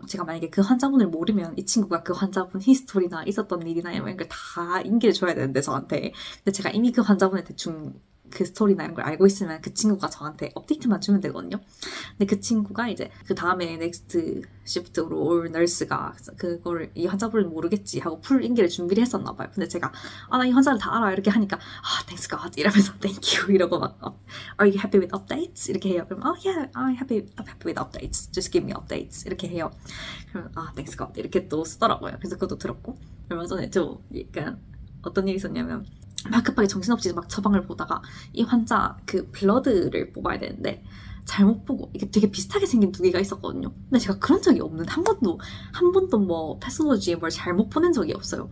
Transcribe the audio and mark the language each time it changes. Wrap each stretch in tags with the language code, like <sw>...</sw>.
<ko>제가 만약에 그 환자분을 모르면 이 친구가 그 환자분 히스토리나 있었던 일이나 이런 걸 다 인기를 줘야 되는데 저한테 근데 제가 이미 그 환자분의 대충 그 스토리나 이런 걸 알고 있으면 그 친구가 저한테 업데이트만 주면 되거든요. 근데 그 친구가 이제 그 다음에 넥스트 시프트로 올 널스가 그거를 이 환자분을 모르겠지 하고 풀 인계를 준비를 했었나 봐요. 근데 제가 나 이 환자를 다 알아 이렇게 하니까</ko> <en>thanks God</en> <ko>이러면서</ko> <en>thank you</en> <ko>이러고 막</ko> <en>are you happy with updates</en> <ko>이렇게 해요. 그럼</ko> <en>yeah I'm happy with updates just give me updates</en> <ko>이렇게 해요. 그럼</ko> <en>thanks God</en> <ko>이렇게 또 쓰더라고요. 그래서 그것도 들었고 얼마 전에 저 약간 어떤 일이 있었냐면 막 급하게 정신없이 막 처방을 보다가 이 환자 그 블러드를 뽑아야 되는데 잘못 보고 이게 되게 비슷하게 생긴 두 개가 있었거든요. 근데 제가 그런 적이 없는데 한 번도 뭐 패스로지에 뭘 잘못 보낸 적이 없어요.</ko>